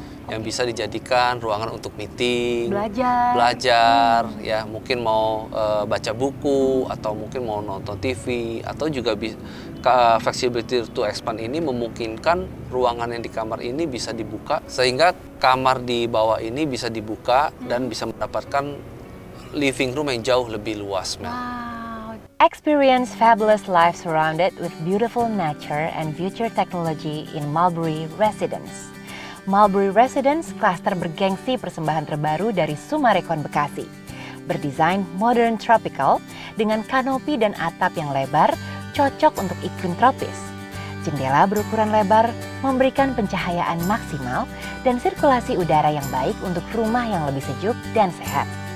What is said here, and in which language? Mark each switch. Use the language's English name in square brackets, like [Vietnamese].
[Indonesian] Yang bisa dijadikan ruangan untuk meeting, belajar, ya mungkin mau baca buku atau mungkin mau nonton TV, atau juga [English] flexibility to expand [Indonesian] ini memungkinkan ruangan yang di kamar ini bisa dibuka sehingga kamar di bawah ini bisa dibuka dan bisa mendapatkan living room yang jauh lebih luas, Mel. [English] Experience fabulous life surrounded with beautiful nature and future technology in Mulberry Residence. [Indonesian] Mulberry Residence, klaster bergengsi persembahan terbaru dari Summarecon Bekasi. Berdesain modern tropical dengan kanopi dan atap yang lebar, cocok untuk iklim tropis. Jendela berukuran lebar memberikan pencahayaan maksimal dan sirkulasi udara yang baik untuk rumah yang lebih sejuk dan sehat.